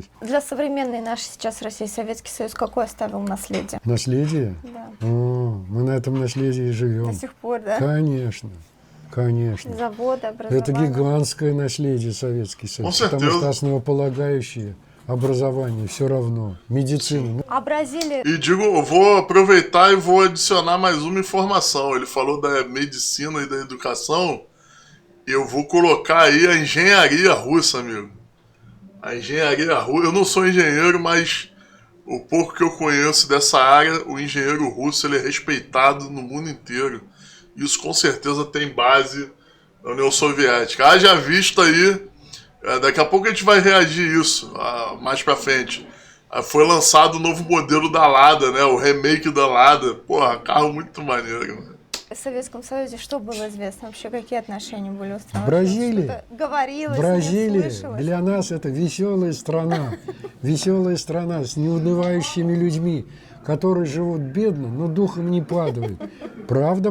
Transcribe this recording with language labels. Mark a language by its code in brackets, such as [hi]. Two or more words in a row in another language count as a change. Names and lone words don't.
[ru] Для современной нашей сейчас России Советский Союз какое оставил наследие? Наследие? Да. О, мы на этом наследии живем. До сих пор, да? Конечно, конечно. Заводы, образование. Это гигантское наследие Советский Союз. Ну, Потому что основополагающее образование все равно. Медицина. А Бразилия... [pt] E digo, eu vou aproveitar e vou adicionar mais uma informação. Ele falou da medicina e da educação. eu vou colocar aí a engenharia russa, amigo. A engenharia russa. Eu não sou engenheiro, mas o pouco que eu conheço dessa área, o engenheiro russo ele é respeitado no mundo inteiro. Isso com certeza tem base na União Soviética. Haja visto aí, daqui a pouco a gente vai reagir isso, mais pra frente. Foi lançado o novo modelo da Lada, né? O remake da Lada. Porra, carro muito maneiro, mano. [ru] В Советском Союзе что было известно? Вообще, какие отношения были установлены? В Бразилии. Что-то говорилось, Бразилия не слышалось? для нас это веселая страна с неунывающими людьми, которые живут бедно, но духом не падают. Правда.